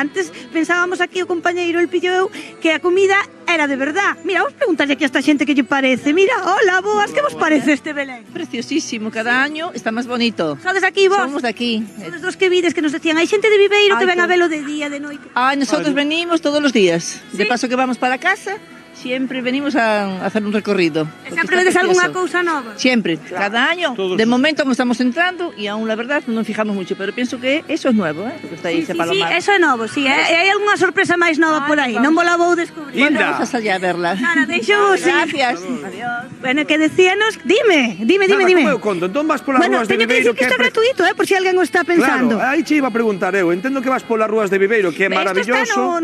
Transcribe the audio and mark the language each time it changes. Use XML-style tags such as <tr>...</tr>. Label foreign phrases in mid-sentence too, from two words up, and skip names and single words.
<gl>Antes pensábamos aquí o compañeiro El Pillo e eu que a comida era de verdad. Mira, vamos preguntarle aquí a esta xente que lle parece. Mira, hola, boas, que vos parece este Belén?</gl> <es>Preciosísimo, cada año está más bonito.</es> <gl>Sodes aquí vos?</gl> <es>Somos de aquí.</es> <gl>Sodes dos que vides que nos decían, hai xente de Viveiro que ven a velo de día, de noite.</gl> <es>Nosotros venimos todos los días. De paso que vamos para casa, siempre venimos a hacer un recorrido.</es> <gl>Sempre vedes algunha cousa nova?</gl> <es>Siempre, cada año. De momento como estamos entrando y aún la verdad no nos fijamos mucho, pero pienso que eso es nuevo, ¿eh? Lo que está ahí, ese palomar.</es> <gl>Sí, eso é novo, sí. E hai algunha sorpresa máis nova por aí, non vos la vou descubrir.</gl> <es>Linda. Vamos allá a verla.</es> <gl>Nada, deixo sí.</gl> <es>Gracias. Adiós.</es> <gl>Bueno, que decíanos, dime. Nada, como eu conto, entón vas polas Bueno, rúas de teño que Viveiro decir que isto é gratuito, por si alguén o está pensando. Claro, aí che iba a preguntar eu. Entendo que vas polas rúas de Viveiro, que é maravilloso.</gl>